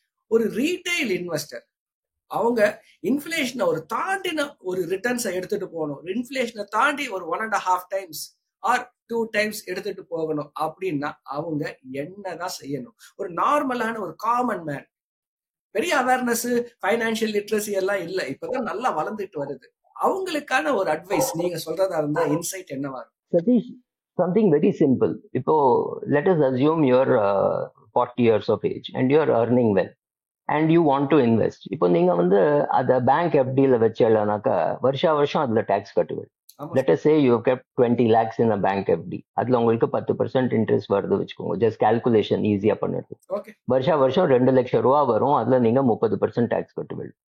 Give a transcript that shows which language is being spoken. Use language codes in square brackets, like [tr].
[ta] ஒரு retail investor அவங்க இன்ஃபிளேஷனை ஒரு தாண்டின ஒரு ரிட்டர்ன்ஸை எடுத்துட்டு போகணும், இன்ஃபிளேஷனை தாண்டி ஒரு 1.5 times ஆர் 2 times எடுத்துட்டு போகணும் அப்படின்னா அவங்க என்னதான் செய்யணும்? ஒரு நார்மலான ஒரு காமன் மேன், பெரிய அவேர்னஸ் ஃபைனான்சியல் லிட்ரஸி எல்லாம் இல்லை, இப்பதான் நல்லா வளர்ந்துட்டு வருது, அவங்களுக்கான ஒரு அட்வைஸ் நீங்க சொல்றதா இருந்தா இன்சைட் என்னவா இருக்கும்? [en] Satish, something very simple. [ta] இப்போ [en] Let us assume your 40 years of age and you are earning well and you want to invest. [ta] இப்போ நீங்க வந்து அதை பேங்க் எஃப்டியில் வச்சேனாக்கா வருஷம் அதுல டேக்ஸ் கட்டுவேன். [en] Let us say you have kept 20 lakhs in a bank FD. [ta] அதுல உங்களுக்கு 10% இன்ட்ரெஸ்ட் வருது வச்சுக்கோங்க. ஜஸ்ட் கால்குலேஷன் ஈஸியா பண்ணுறது. வருஷம் 2 லட்சம் ரூபா வரும், அதுல நீங்க 30% டேக்ஸ் கட்டுவேன்.